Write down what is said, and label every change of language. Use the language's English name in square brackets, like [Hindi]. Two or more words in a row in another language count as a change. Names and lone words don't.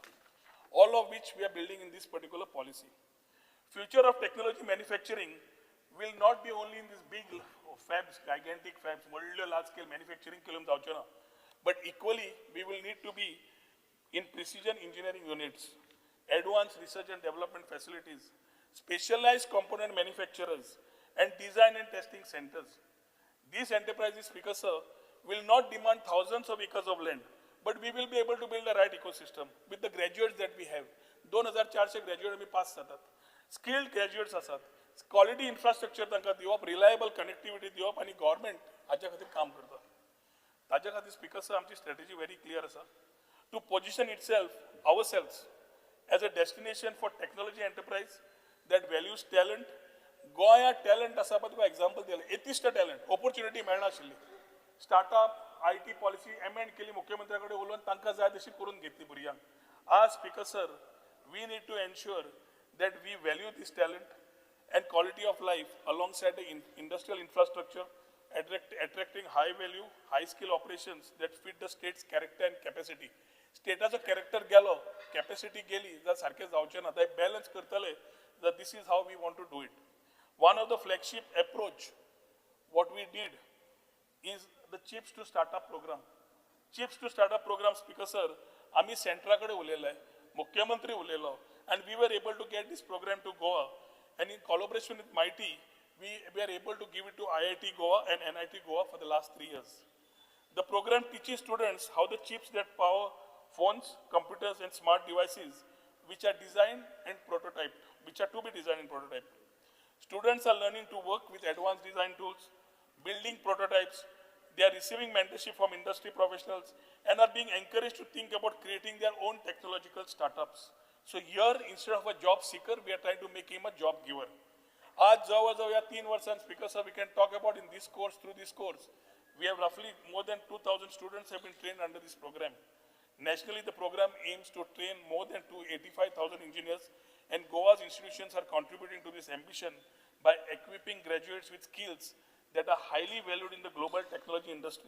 [English] All of which we are building in this particular policy. Future of technology manufacturing will not be only in these big fabs, gigantic fabs, large-scale manufacturing but equally we will need to be in precision engineering units, advanced research and development facilities, specialized component manufacturers, and design and testing centers. These enterprises, Speaker sir, will not demand thousands of acres of land, but we will be able to build the right ecosystem with the graduates that we have. 2,400 graduates we pass जातात. Skilled graduates असतात. Quality infrastructure [Konkani] तांकां दिवप, [English] reliable connectivity [Konkani] दिवप, आणि government हाच्या खातीर काम करता. ताच्या खातीर Speaker sir, आमची [English] strategy very clear [Konkani] आसा. [English] To position ourselves as a destination for technology enterprise that values talent. [Konkani] Goya talent asa pa tuka example दिला. एतिश्ट [English] talent, opportunity [Konkani] मेळना आशिल्ली. [English] Startup, IT policy, amend [Konkani] केली मुख्यमंत्र्याकडे उलोवन तांकां जाय तशी करून घेतली भुरग्यांक. [English] As Speaker sir, we need to ensure that we value this talent and quality of life alongside the industrial infrastructure, attracting high value, high skill operations that fit the state's character and capacity. State's character [Konkani] गेलो, capacity गेली, जर सारखे जावचे ना, ते balance करतले, [English] that this is how we want to do it. One of the flagship approach, what we did, is the Chips to Startup program. Chips to Startup program, Speaker sir, [Konkani] आम्ही सेंट्राकडे उलयलाय, मुख्यमंत्री उलयलो, [English] and we were able to get this program to Goa, and in collaboration with MIT, we are able to give it to IIT Goa and NIT Goa for the last 3 years. The program teaches students how the chips that power phones, computers, and smart devices, which are designed and prototyped, which are to be designed and prototyped. Students are learning to work with advanced design tools, building prototypes. They are receiving mentorship from industry professionals and are being encouraged to think about creating their own technological startups. So here, instead of a job seeker, we are trying to make him a job giver. [Konkani] आज जवळ या 3 वर्षांत [English] Speaker sir, we can talk about in this course, through this course. We have roughly more than 2,000 students have been trained under this program. Nationally, the program aims to train more than 85,000 engineers, and Goa's institutions are contributing to this ambition by equipping graduates with skills that are highly valued in the global technology industry.